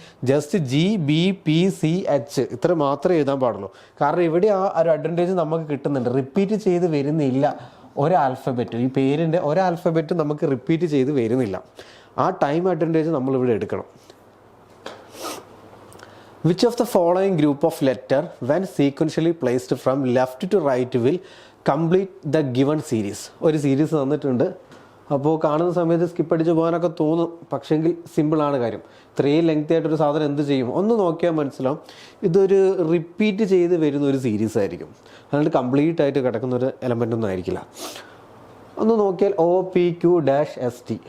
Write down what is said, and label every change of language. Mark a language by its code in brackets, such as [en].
[ml] Just GBPCH ഇത്ര മാത്രമേ എഴുതാൻ പാടുള്ളൂ. കാരണം ഇവിടെ ആ ഒരു അഡ്വാൻറ്റേജ് നമുക്ക് കിട്ടുന്നുണ്ട്. റിപ്പീറ്റ് ചെയ്ത് വരുന്നില്ല ഒരു ആൽഫബറ്റ്. ഈ പേരിൻ്റെ ഒരു ആൽഫബറ്റ് നമുക്ക് റിപ്പീറ്റ് ചെയ്ത് വരുന്നില്ല. ആ ടൈം അഡ്വാൻറ്റേജ് നമ്മളിവിടെ എടുക്കണം. [en] Which of the following group of letter when sequentially placed from left to right will complete the given series? [ml] ഒരു സീരീസ് തന്നിട്ടുണ്ട്. അപ്പോൾ കാണുന്ന സമയത്ത് സ്കിപ്പ് അടിച്ച് പോകാനൊക്കെ തോന്നും. പക്ഷേങ്കിൽ സിമ്പിളാണ് കാര്യം. ഇത്രയും ലെങ്തി ആയിട്ടൊരു സാധനം എന്ത് ചെയ്യും? ഒന്ന് നോക്കിയാൽ മനസ്സിലാവും. ഇതൊരു റിപ്പീറ്റ് ചെയ്ത് വരുന്ന ഒരു സീരീസ് ആയിരിക്കും. അതുകൊണ്ട് കംപ്ലീറ്റ് ആയിട്ട് കിടക്കുന്ന ഒരു എലമെൻ്റ് ഒന്നും ആയിരിക്കില്ല. ഒന്ന് നോക്കിയാൽ OPQ-ST.